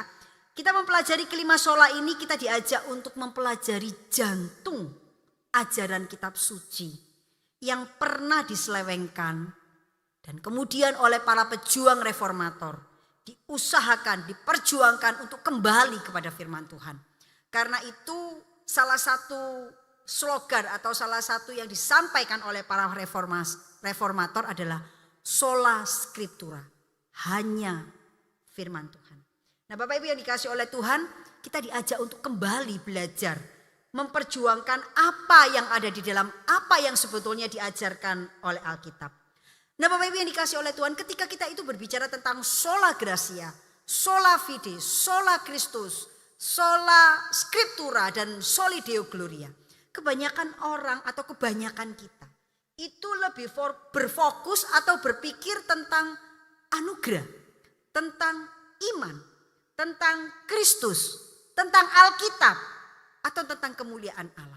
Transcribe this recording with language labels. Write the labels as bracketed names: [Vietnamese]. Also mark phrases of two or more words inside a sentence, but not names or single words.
[Indonesian] Kita mempelajari ke-5 sola ini, kita diajak untuk mempelajari jantung ajaran kitab suci yang pernah diselewengkan dan kemudian oleh para pejuang reformator diusahakan, diperjuangkan untuk kembali kepada firman Tuhan. Karena itu salah satu slogan atau salah satu yang disampaikan oleh para reformator adalah [Latin] sola scriptura, [Indonesian] hanya firman Tuhan. Nah Bapak Ibu yang dikasih oleh Tuhan, kita diajak untuk kembali belajar, memperjuangkan apa yang ada di dalam, apa yang sebetulnya diajarkan oleh Alkitab. Nah Bapak Ibu yang dikasih oleh Tuhan, ketika kita itu berbicara tentang [Latin] sola gratia, sola fide, sola Christus, sola scriptura, [Indonesian] dan [Latin] soli deo gloria. [Indonesian] Kebanyakan orang atau kebanyakan kita itu lebih berfokus atau berpikir tentang anugerah, tentang iman, tentang Kristus, tentang Alkitab, atau tentang kemuliaan Allah.